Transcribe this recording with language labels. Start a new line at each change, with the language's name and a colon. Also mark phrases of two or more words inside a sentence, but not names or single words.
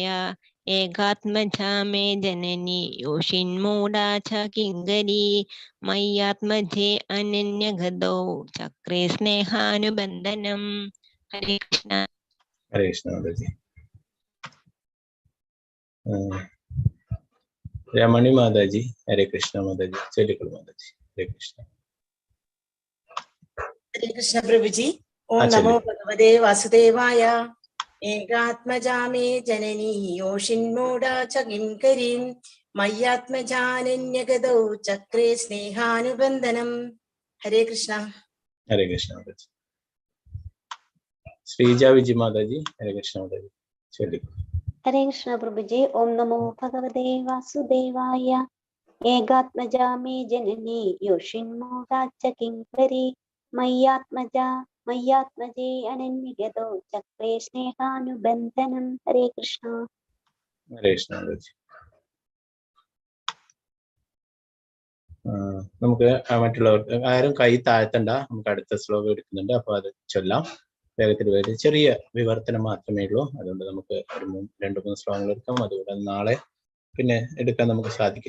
Sanskrit: ഏകാത്മജാ മേ ജനനി യോഷിന്മൂഢാ ച കിങ്കരി മയ്യാത്മജേ അനന്യഗതോ ചക്രേ സ്നേഹാനുബന്ധനം.
Malayalam: ഹരേ കൃഷ്ണ. ഹരേ കൃഷ്ണ മാതാജി. രമണി മാതാജി. ഹരേ കൃഷ്ണ മാതാജി. ചൊല്ലിക്കോളൂ മാതാജി. ഹരേ കൃഷ്ണ.
Sanskrit: हरे कृष्ण प्रभु जी। ओम अच्छा नमो जी। भगवते वासुदेवाय। एकात्मजा मे जननी योषिन्मूढा च किङ्करीं मय्यात्मजानन्यगतौ चक्रे स्नेहानुबन्धनम्। हरे कृष्ण।
Malayalam: ഹരേ കൃഷ്ണ മാതാജി. ശ്രീജ വിജി മാതാജി. ഹരേ കൃഷ്ണ മാതാജി. ചൊല്ലിക്കോളൂ.
Sanskrit: हरे कृष्ण प्रभु जी। ओम नमो भगवते वासुदेवाय। एकात्मजा मे जननी योषिन्मूढा च किङ्करी मय्यात्मजे अनन्यगतौ चक्रे स्नेहानुबन्धनं। हरे कृष्ण।
Malayalam: ഹരേ കൃഷ്ണ മാതാജി. നമുക്ക് മറ്റുള്ളവർക്ക് ആരും കൈ താഴ്ത്തണ്ട. നമുക്ക് അടുത്ത ശ്ലോകം എടുക്കുന്നുണ്ട്, അപ്പൊ അത് ചൊല്ലാം. വേഗത്തിൽ ചെറിയ വിവർത്തനം മാത്രമേ ഉള്ളൂ. അതുകൊണ്ട് നമുക്ക് ഒരു 2-3 ശ്ലോകങ്ങൾ എടുക്കാം. അതുകൊണ്ട് നാളെ പിന്നെ എടുക്കാൻ നമുക്ക് സാധിക്കില്ല.